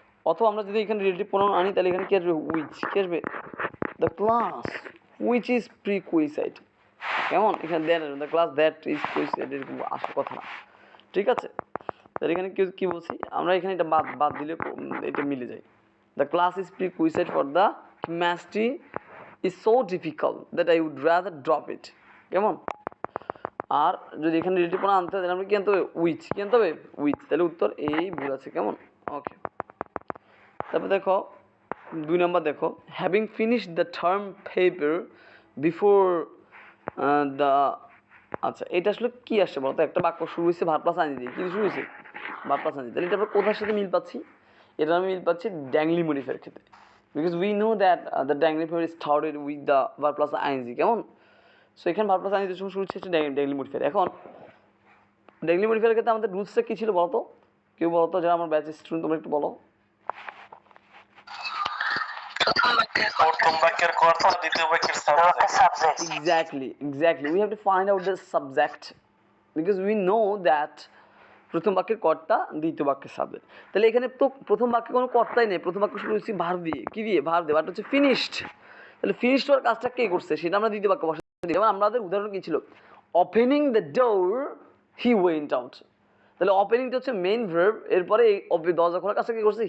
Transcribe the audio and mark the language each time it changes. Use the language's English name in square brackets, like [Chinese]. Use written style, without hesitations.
[Bangla] অথবা আমরা যদি এখানে রিলেটিভ প্রোনাউন আনি তাহলে এখানে কি আসবে? উইচ, কি আসবে? [English] the class which is prerequisite, [Bangla] কেমন? এখানে [English] the class that is prerequisite [Bangla] এরকম আসার কথা না, ঠিক আছে? তাহলে এখানে কি বলছি আমরা, এখানে এটা বাদ দিলে এটা মিলে যায়। The class is প্রিকুইসাইট for the chemistry [English] is so difficult that I would rather drop it, কেমন? [Bangla] আর যদি এখানে রিলেটিভ প্রোনাউন আনতে হয় তাহলে আমরা কি আনতে হবে? উইচ, কি আনতে হবে? উইচ। তাহলে উত্তর এই ভুল আছে, কেমন? ওকে, তারপর দেখো 2 নম্বর দেখো, [English] having finished the term paper before the, [Bangla] আচ্ছা এটা আসলে কি আসছে বলতো? একটা বাক্য শুরু হয়েছে ভার্ব প্লাস আইএনজি দিয়ে, কি শুরু হয়েছে? Verb plus ING. তাহলে এটা আমরা কোথার সাথে মিল পাচ্ছি? এটা আমি মিল পাচ্ছি ড্যাংলি মডিফায়ার ক্ষেত্রে, [English] because we know that the dangly modifier is started with the verb plus ing, [Bangla] কেমন? সো এখানে verb plus ing যখন শুরু হচ্ছে ড্যাংলি মডিফায়ার। এখন ড্যাংলি মডিফায়ারের ক্ষেত্রে আমাদের রুলসটা কি ছিল বলতো? কেউ বলতো, যারা আমার ব্যাচ স্টুডেন্ট, তোমরা একটু বলো। প্রথম বাক্যের কর্তা, দ্বিতীয় বাক্যের subject. [English] Exactly, we have to find out the subject because we know that [Bangla] প্রথম বাক্যের কর্তা, দ্বিতীয় বাক্যের সাবজেক্ট। তাহলে এখানে তো প্রথম বাক্যে কোনো কর্তাই নেই, প্রথম বাক্য শুরু হচ্ছে ভার্ব দিয়ে, কি দিয়ে? ভার্ব দিয়ে। ভার্বটা হচ্ছে ফিনিশড। তাহলে ফিনিশড হওয়ার কাজটা কে করছে সেটা আমরা দ্বিতীয় বাক্য বসাতে দিই। যেমন আমাদের উদাহরণ কি ছিল? [English] Opening the door he went out. [Bangla] তাহলে ওপেনিংটা হচ্ছে মেইন ভার্ব, এরপরে এই দরজা খোলার কাজটা কি করছে?